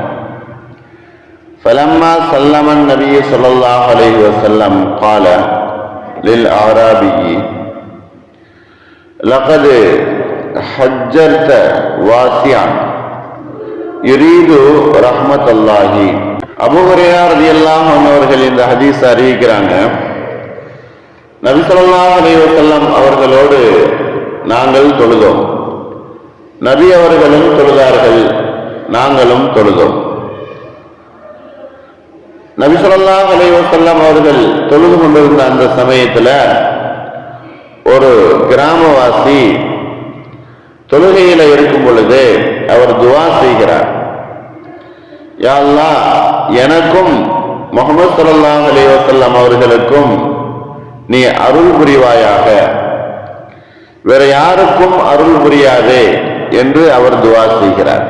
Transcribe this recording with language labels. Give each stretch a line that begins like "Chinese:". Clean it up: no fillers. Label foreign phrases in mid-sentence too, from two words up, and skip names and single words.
Arabic: فلما سلم النبي صلى الله عليه وسلم قال للأعرابي: لقد حجرت واسعا يريد رحمة الله.
Tamil: அபூ ஹுரைரா
Arabic: رضي الله عنه
Tamil: அவர்கள் இந்த ஹதீஸ் அறிவிக்கிறாங்க. நபி
Arabic: صلى الله عليه وسلم
Tamil: அவர்களோடு நாங்கள் தொழுதோம். நபி அவர்களும் தொழுதார்கள், நாங்களும் தொழுதோம். நபி
Arabic: صلى الله عليه وسلم
Tamil: அவர்கள் தொழுது கொண்டிருந்த அந்த சமயத்துல ஒரு கிராமவாசி தொழுகையில இருக்கும் பொழுது அவர் துஆ செய்கிறார்:
Arabic: يا الله,
Tamil: எனக்கும் முஹம்மது
Arabic: صلى الله عليه وسلم
Tamil: அவர்களுக்கும் நீ அருள் புரிவாயாக, வேற யாருக்கும் அருள் புரியாதே என்று அவர் துஆ செய்கிறார்.